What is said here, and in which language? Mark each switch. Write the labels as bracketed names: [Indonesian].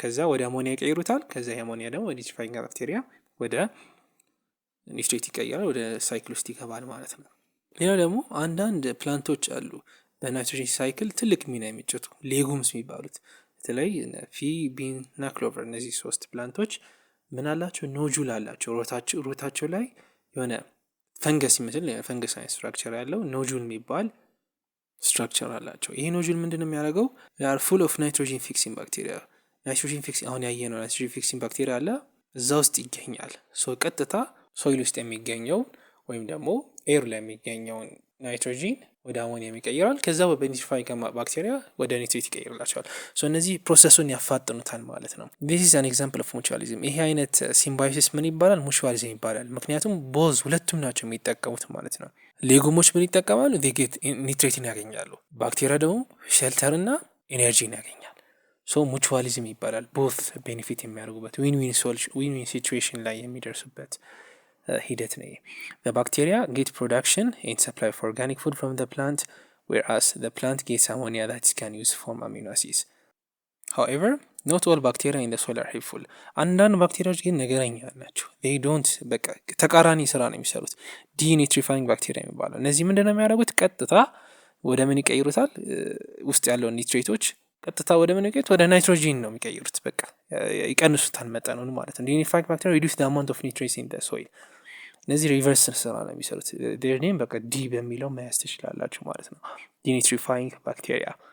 [Amharic] ከዛ ወደ አሞኒያ ይቀይሩታል። ከዛ የአሞኒያ ደግሞ ወደ nitrifying ባክቴሪያ ወደ ኒትሬት ይቀየራል። ወደ ሳይክል ውስጥ ይገባል ማለት ነው። ሌላ ደግሞ አንዳንድ ፕላንቶች አሉ በናይትሮጂን ሳይክል ትልቅ ሚና የሚጫወቱ ሌጉምስ የሚባሉት በተለይ ፊ፣ ቢን እና ክሎቨር። እነዚህ ሶስት ፕላንቶች ምን አላቸው? ኖጁል አላቸው። ሩታቸው ላይ የሆነ ፈንገስ ይመስል ፈንገስ አይነት ስትራክቸር ያለው ኖጁል የሚባል ስትራክቸር አላቸው። ይሄ ኖጁል ምንድነው የሚያደርገው? [English] are full of nitrogen fixing bacteria. [Amharic] ናይትሮጂን ፊክሲንግ አሁን ያየነው ናይትሮጂን ፊክሲንግ ባክቴሪያ አለ እዛ ውስጥ ይገኛል። ሶ ቀጥታ ሶይል ውስጥ የሚገኘው ወይም ደግሞ ኤር ላይ የሚገኘውን ናይትሮጂን ወደ አሞኒየም ይቀይራል። ከዛ በኒትሪፋይንግ ባክቴሪያ ወደ ኒትሬት ይቀይርላቸዋል። ሶ እነዚህ ፕሮሰሱን ያፋጥኑታል ማለት ነው። [English] this is an example of mutualism. [Amharic] ይሄ አይነት ሲምባዮሲስ ምን ይባላል? ሙቹዋሊዝም ይባላል። ምክንያቱም ቦዝ ሁለቱም ናቸው የሚጠቀሙት ማለት ነው። ሌጉሞች ምን ይጠቀማሉ? [English] they get [Amharic] ኒትሬትን ያገኛሉ። ባክቴሪያ ደግሞ ሼልተር እና ኤነርጂን ያገኛል። ሶ ሙቹዋሊዝም ይባላል። [English] both [Amharic] ቤኔፊት የሚያደርጉበት ዊን ዊን ሲቹዌሽን ላይ የሚደርሱበት ሂደት ነው። [English] the bacteria get production and supply of organic food from the plant whereas the plant gets ammonia that it can use form amino acids. however not all bacteria in the soil are helpful. [Amharic] አንዳንድ ባክቴሪያዎች ግን ነገረኛ ናቸው። [English] they don't [Amharic] በቃ ተቃራኒ ስራ ነው የሚሰሩት። denitrifying bacteria የሚባለው እነዚህ ምንድነው የሚያደርጉት? ቀጥታ ወደ ምን ይቀይሩታል? ውስጥ ያለውን ኒትሬቶች ቀጥታ ወደ ምን ይቀይሩት? ወደ ናይትሮጂን ነው የሚቀይሩት። በቃ ይቀንሱታል መጠኑን ማለት ነው። [English] denitrifying bacteria reduce the amount of nitrates in the soil. [Amharic] እነዚህ ሪቨርስ ስራ ነው የሚሰሩት። [English] their name [Amharic] በቃ ዲ በሚለው መያዝ ትችላላችሁ ማለት ነው። denitrifying bacteria